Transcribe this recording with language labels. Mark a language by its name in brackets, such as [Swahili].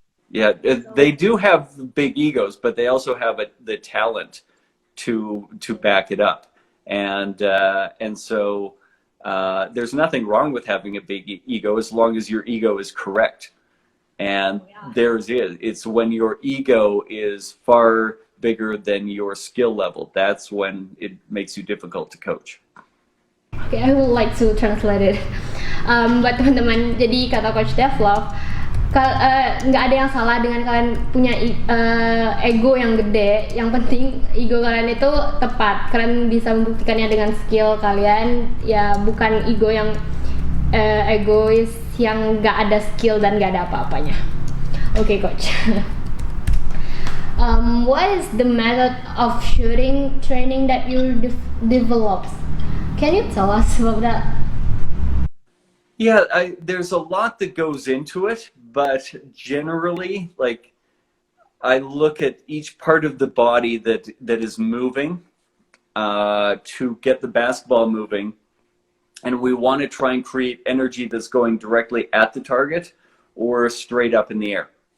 [English] Yeah, they do have big egos, but they also have the talent to back it up, and so there's nothing wrong with having a big ego as long as your ego is correct. And theirs is. It's when your ego is far bigger than your skill level, that's when it makes you difficult to coach. Okay, I would like to translate it. [Indonesian] Buat teman-teman, jadi kata [English] Coach Dev Love, [Indonesian] nggak ada yang salah dengan kalian punya ego yang gede. Yang penting ego kalian itu tepat. Kalian bisa membuktikannya dengan skill kalian, ya bukan ego yang egois yang nggak ada skill dan nggak ada apa-apanya. [English] Okay, coach. What is the method of shooting training that you developed? Can you tell us about that? Yeah, there's a lot that goes into it, but generally, like, I look at each part of the body that is moving to get the basketball moving, and we want to try and create energy that's going directly at the target or straight up in the air.